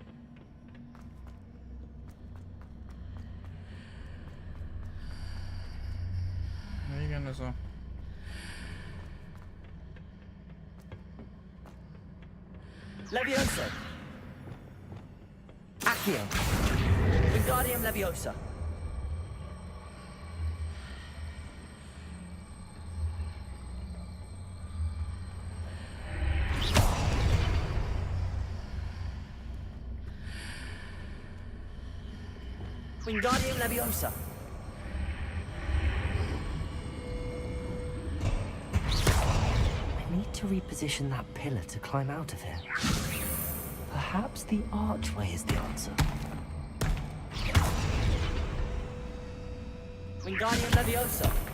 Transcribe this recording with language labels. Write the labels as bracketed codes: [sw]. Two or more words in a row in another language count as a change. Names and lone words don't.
[hu] Na igen, ez a... [en] Leviosa. Accio. Wingardium Leviosa. Wingardium Leviosa. I need to reposition that pillar to climb out of here. Perhaps the archway is the answer. Wingardium Leviosa.